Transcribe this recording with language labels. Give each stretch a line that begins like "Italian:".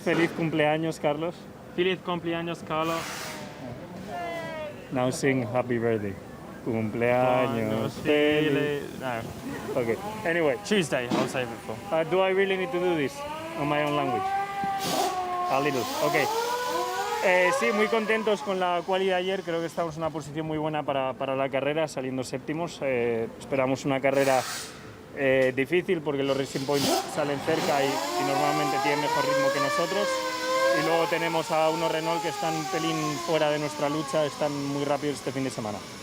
Spanish: Feliz cumpleaños, Carlos. Feliz cumpleaños, Carlos.
English: Now sing happy birthday.
Spanish: Cumpleaños feliz.
English: No. Okay. Anyway, Tuesday, I'll save it for. do I really need to do this on my own language? A little. Okay.
Spanish: Sí, muy contentos con la quali de ayer. Creo que estamos en una posición muy buena para la carrera, saliendo séptimos. Esperamos una carrera difícil porque los Racing Points salen cerca y normalmente tienen mejor ritmo que nosotros. Y luego tenemos a unos Renault que están un pelín fuera de nuestra lucha, están muy rápidos este fin de semana.